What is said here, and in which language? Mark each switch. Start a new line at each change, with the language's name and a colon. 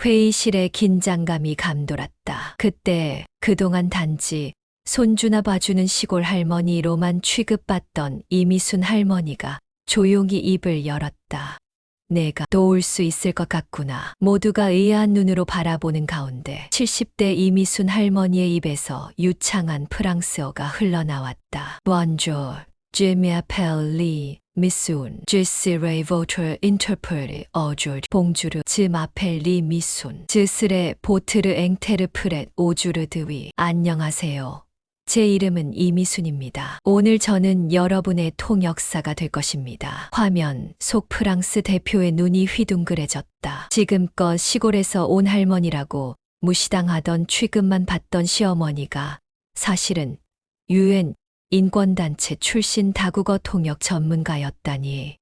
Korean: 회의실에 긴장감이 감돌았다. 그때 그동안 단지 손주나 봐주는 시골 할머니로만 취급받던 이미순 할머니가 조용히 입을 열었다. 내가 도울 수 있을 것 같구나. 모두가 의아한 눈으로 바라보는 가운데 70대 이미순 할머니의 입에서 유창한 프랑스어가 흘러나왔다.
French: Bonjour, je m'appelle 미순. Je serai votre interprète aujourd'hui. 봉주르, 즈 마펠리 미순. 즈스레 보트르 앵테르 프렛 오주르 드위.
Korean: 안녕하세요. 제 이름은 이미순입니다. 오늘 저는 여러분의 통역사가 될 것입니다. 화면 속 프랑스 대표의 눈이 휘둥그레졌다. 지금껏 시골에서 온 할머니라고 무시당하던 취급만 받던 시어머니가 사실은 UN 인권단체 출신 다국어 통역 전문가였다니.